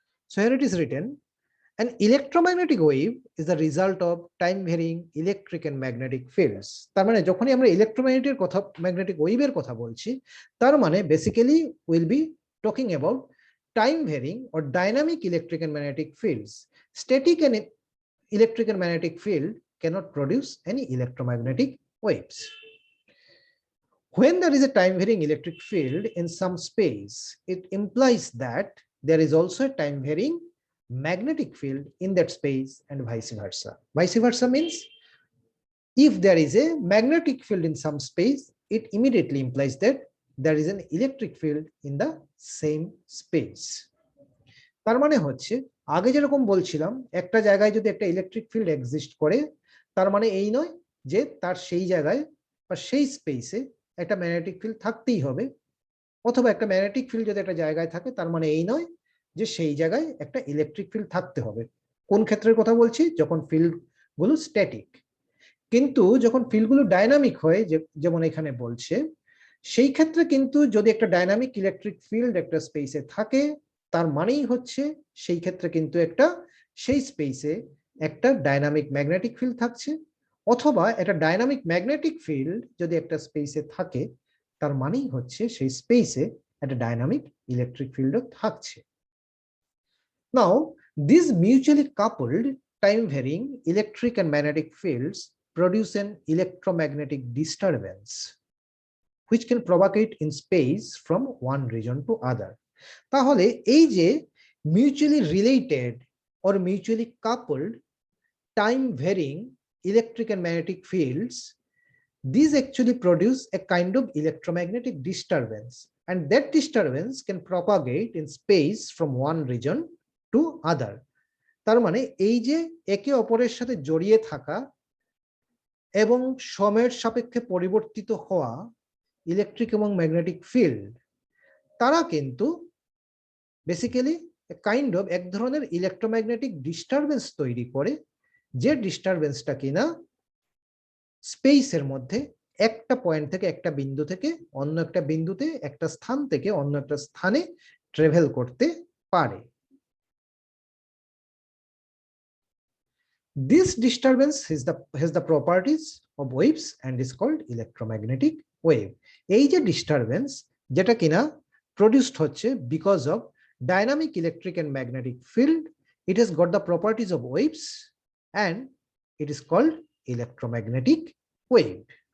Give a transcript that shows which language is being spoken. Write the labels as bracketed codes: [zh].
[en] So here it is written, an electromagnetic wave is the result of time varying electric and magnetic fields. [bn] তার মানে যখনই আমরা electromagnetic কথা, magnetic ওয়েভের কথা বলছি, তার মানে basically [en] Will be talking about time varying or dynamic electric and magnetic fields. Static and electric and magnetic field cannot produce any electromagnetic waves. When there is a time varying electric field in some space, it implies that there is also a time varying magnetic field in that space, and vice versa. Vice versa means if there is a magnetic field in some space, it immediately implies that there is an electric field in the same space. [bn] তার মানে হচ্ছে আগে যেরকম বলছিলাম একটা জায়গায় যদি একটা ইলেকট্রিক ফিল্ড এক্সিস্ট করে, তার মানে এই নয় যে তার সেই জায়গায় বা সেই স্পেসে একটা ম্যাগনেটিক ফিল্ড থাকতেই হবে, অথবা একটা ম্যাগনেটিক ফিল্ড যদি একটা জায়গায় থাকে তার মানে এই নয় যে সেই জায়গায় একটা ইলেকট্রিক ফিল্ড থাকতে হবে। কোন ক্ষেত্রের কথা বলছি? যখন ফিল্ডগুলো স্ট্যাটিক। কিন্তু যখন ফিল্ডগুলো ডাইনামিক হয়, যেমন এখানে বলছে, সেই ক্ষেত্রে কিন্তু যদি একটা ডাইনামিক ইলেকট্রিক ফিল্ড একটা স্পেসে থাকে, তার মানেই হচ্ছে সেই ক্ষেত্রে কিন্তু একটা সেই স্পেসে একটা ডাইনামিক ম্যাগনেটিক ফিল্ড থাকছে, অথবা একটা ডাইনামিক ম্যাগনেটিক ফিল্ড যদি একটা স্পেসে থাকে তার মানেই হচ্ছে সেই স্পেসে একটা ডাইনামিক ইলেকট্রিক ফিল্ডও থাকছে। [en] Now, these mutually coupled time varying electric and magnetic fields produce an electromagnetic disturbance which can propagate in space from one region to other. [bn] তাহলে এই যে [en] mutually related or mutually coupled time varying electric and magnetic fields, these actually produce a kind of electromagnetic disturbance, and that disturbance can propagate in space from one region to other. [bn] তার মানে এই যে একে অপরের সাথে জড়িয়ে থাকা এবং সময়ের সাপেক্ষে পরিবর্তিত হওয়া ইলেকট্রিক এবং ম্যাগনেটিক ফিল্ড, তারা কিন্তু বেসিক্যালি কাইন্ড অফ এক ধরনের ইলেকট্রোম্যাগনেটিক ডিস্টারবেন্স তৈরি করে, যে ডিস্টারবেন্সটা কিনা স্পেসের মধ্যে একটা পয়েন্ট থেকে, একটা বিন্দু থেকে অন্য একটা বিন্দুতে, একটা স্থান থেকে অন্য একটা স্থানে ট্রাভেল করতে পারে। [en] This disturbance has the properties of waves and is called electromagnetic wave. [bn] এই যে ডিস্টারবেন্স যেটা কিনা প্রডিউসড হচ্ছে [en] Because of dynamic electric and magnetic field, it has got the properties of waves and it is called electromagnetic wave.